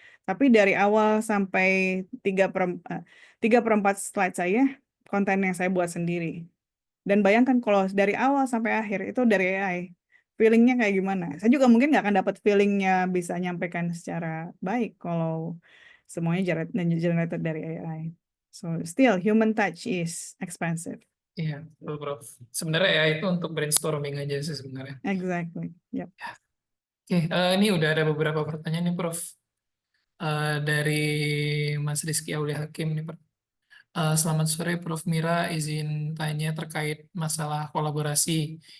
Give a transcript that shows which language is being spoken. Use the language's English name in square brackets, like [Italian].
[Indonesian] Tapi dari awal sampai 3/4 slide saya konten yang saya buat sendiri. Dan bayangkan kalau dari awal sampai akhir itu dari AI, feelingnya kayak gimana? Saya juga mungkin nggak akan dapat feelingnya bisa nyampaikan secara baik kalau semuanya generated dari AI. [English] So still human touch is expensive. [Indonesian] iya betul Prof. Sebenarnya AI itu untuk brainstorming aja sih sebenarnya. [English] Exactly. Yep. [Indonesian] Oke, ini udah ada beberapa pertanyaan nih Prof. Dari Mas Rizky Aulia Hakim nih Prof. Selamat sore Prof. Mira, izin tanya terkait masalah kolaborasi.